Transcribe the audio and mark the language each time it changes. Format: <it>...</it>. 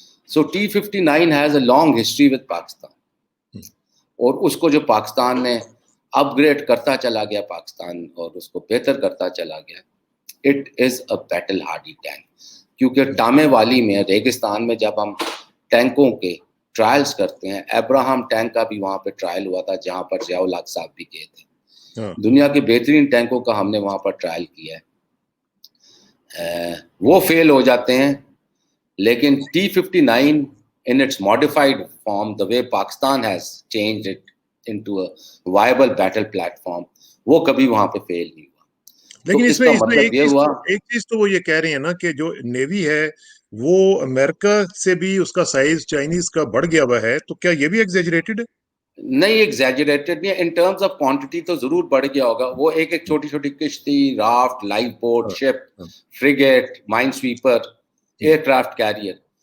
<en>so T-59 has a long history with Pakistan,</en> <ur>اور اس کو جو پاکستان نے اپ گریڈ کرتا چلا گیا پاکستان اور اس کو بہتر کرتا چلا گیا,</ur> <en>It is a battle hardy tank.</en> <ur>کیونکہ ٹامے والی میں ریگستان میں جب ہم ٹینکوں کے ٹرائلز کرتے ہیں, ابراہم ٹینک کا بھی وہاں پہ ٹرائل ہوا تھا جہاں پر ضیاء الحق صاحب بھی گئے تھے. دنیا کے بہترین ٹینکوں کا ہم نے وہاں پر ٹرائل کیا ہے. وہ فیل ہو جاتے ہیں, لیکن</ur> <en>T-59 in its modified form, the way Pakistan has changed it into a viable battle platform,</en> <ur>وہ کبھی وہاں پہ فیل نہیں ہوا. لیکن اس میں ایک چیز تو وہ یہ کہہ رہے ہیں نا کہ جو نیوی ہے وہ امریکہ سے بھی اس کا سائز چائنیز کا بڑھ گیا ہوا ہے, تو کیا یہ بھی ایگزیجریٹڈ ہے؟ نہیں, ایگزیجریٹڈ نہیں.</ur> <en>in terms of quantity</en> <ur>تو ضرور بڑھ گیا ہوگا. وہ ایک چھوٹی چھوٹی کشتی, رافٹ, لائف بوٹ, شپ, frigate, mine sweeper, year craft career.</ur>